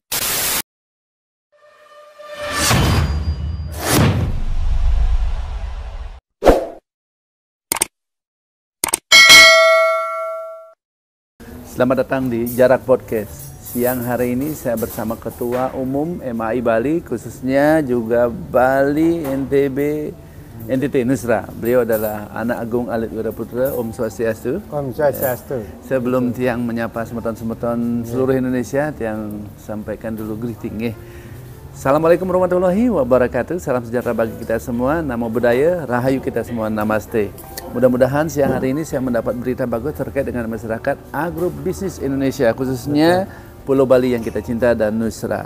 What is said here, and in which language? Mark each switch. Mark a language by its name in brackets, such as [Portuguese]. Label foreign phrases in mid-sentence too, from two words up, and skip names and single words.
[Indonesian] Selamat datang di Jarak Podcast. Siang hari ini saya bersama Ketua Umum MAI Bali, khususnya juga Bali, NTB, NTT Nusra. Beliau adalah anak Agung Alit Wiraputra. [Balinese] Om Swastiastu. Om Swastiastu. [Indonesian] Sebelum Tiang menyapa semeton-semeton seluruh Indonesia, Tiang sampaikan dulu greeting. [Arabic] السلام عليكم ورحمة الله وبركاته. [Indonesian] Salam sejahtera bagi kita semua. [Pali] Namo Buddhaya, [Indonesian] Rahayu kita semua. Namaste. Mudah-mudahan siang hari ini saya mendapat berita bagus terkait dengan masyarakat agrobisnis Indonesia, khususnya Pulau Bali yang kita cinta dan Nusra.